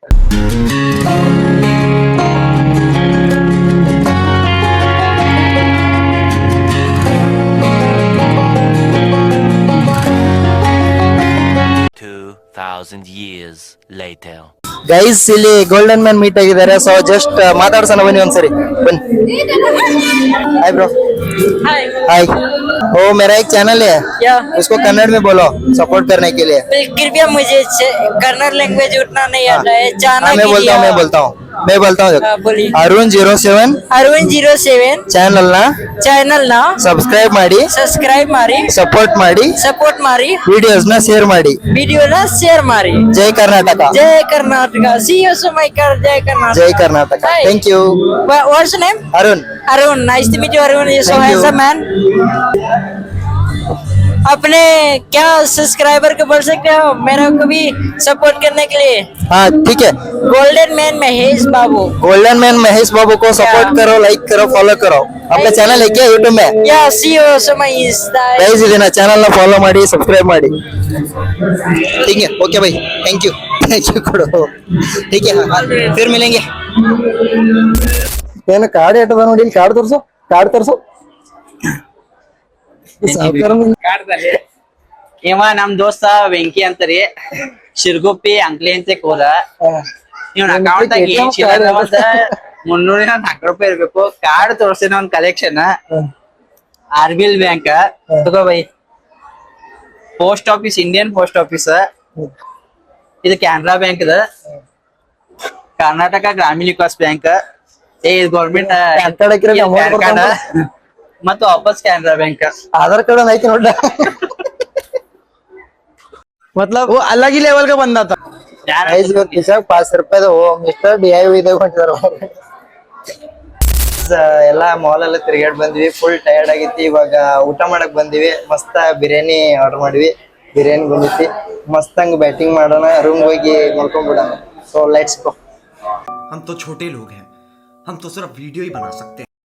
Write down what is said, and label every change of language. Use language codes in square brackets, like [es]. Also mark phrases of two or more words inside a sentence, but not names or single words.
[en] years later. [kn] ಗೈಸ್ ಇಲ್ಲಿ ಗೋಲ್ಡನ್ ಮ್ಯಾನ್ ಮೀಟ್ ಆಗಿದ್ದಾರೆ. [en] so just [kn] ಮಾತಾಡ್ಸೋಣ ಬನ್ನಿ ಒಂದ್ಸರಿ ಬನ್ನಿ. [en] Hi bro. [hi] हाय हाय. ओ मेरा एक चैनल है, क्या उसको कन्नड़ में बोलो सपोर्ट करने के लिए. कृपया मुझे कन्नड़ लैंग्वेज उतना नहीं आता है जाना हाँ, मैं बोलता हूँ बोलिए अरुण 07 अरुण 07 [kn] ಚಾನಲ್ ನ ಸಬ್ಸ್ಕ್ರೈಬ್ ಮಾಡಿ ಸಪೋರ್ಟ್ ಮಾಡಿ ವಿಡಿಯೋಸ್ ನ ಶೇರ್ ಮಾಡಿ ಜೈ ಕರ್ನಾಟಕ [hi] सी यू सुमैकर जय कर्नाटक [kn] ಜೈ ಕರ್ನಾಟಕ. [en] Thank you. What's your name? Arun, nice to meet you Arun. You're so handsome man. [hi] अपने क्या सब्सक्राइबर को बोल सकते हो मेरे को भी सपोर्ट करने के लिए? हाँ ठीक है. गोल्डन मैन महेश बाबू को सपोर्ट करो, लाइक करो, फॉलो करो. अपने चैनल है क्या यूट्यूब में? या सी यू सुमैकर [kn] गाइस ಇದನ್ನ ಚಾನೆಲ್ ನ ಫಾಲೋ ಮಾಡಿ ಸಬ್ಸ್ಕ್ರೈಬ್ ಮಾಡಿ. [hi] ठीक है ओके भाई [en] thank you [hi] ಕೊಡು. ठीक है फिर मिलेंगे. [kn] ಏನು ಕಾರ್ಡ್ ಇಟ್ಟದ ನೋಡಿ, ಇಲ್ಲಿ ಕಾರ್ಡ್ ತೋರ್ಸು ಇವ ನಮ್ ದೋಸ್ತ ವೆಂಕಿ ಅಂತರಿ ಶಿರ್ಗುಪ್ಪಿ ಅಂಕ್ಲಿ ಅಂತ ಹೋದ. ಇವ್ನ ಅಕೌಂಟ್ ಆಗಿ 304 ರೂಪಾಯಿ ಇರ್ಬೇಕು. ಕಾರ್ಡ್ ತೋರ್ಸಿನ ಒಂದ್ ಕಲೆಕ್ಷನ್ RBL ಬ್ಯಾಂಕ್ ತಗೋ ಬೈ. ಪೋಸ್ಟ್ ಆಫೀಸ್, ಇಂಡಿಯನ್ ಪೋಸ್ಟ್ ಆಫೀಸ್. ಇದು ಕೆನರಾ ಬ್ಯಾಂಕ್, ಇದು ಕರ್ನಾಟಕ ಗ್ರಾಮೀಣ ವಿಕಾಸ್ ಬ್ಯಾಂಕ್. ಗೌರ್ಮೆಂಟ್ ಮತ್ತು ವಾಪಸ್ ಕೆನರಾ ಬ್ಯಾಂಕ್. [hi] आधार कार्ड नहीं नोड मतलब वो अलग ही लेवल का बंदा था. [kn] किसा 5 ರೂಪಾಯಿ ಮಿಸ್ಟರ್ DIY ಎಲ್ಲ ಮಾಲ್ ಎಲ್ಲ ತಿರುಗಾಡ್ ಬಂದ್ವಿ. [en] full tired [kn] ಆಗಿತ್ತು. ಇವಾಗ ಊಟ ಮಾಡಕ್ ಬಂದಿವಿ. ಮಸ್ತ್ ಬಿರಿಯಾನಿ ಆರ್ಡರ್ ಮಾಡಿವಿ. ಬಿರಿಯಾನಿ ಬಂದಿತ್ತು. ಮಸ್ತ್ ಹಂಗ ಬ್ಯಾಟಿಂಗ್ ಮಾಡೋಣ, ರೂಮ್ ಹೋಗಿ ಮಲ್ಕೊಂಡ್ಬಿಡೋಣ. [en] So let's go. [hi] हम तो छोटे लोग हैं, हम तो सिर्फ वीडियो ही बना सकते हैं.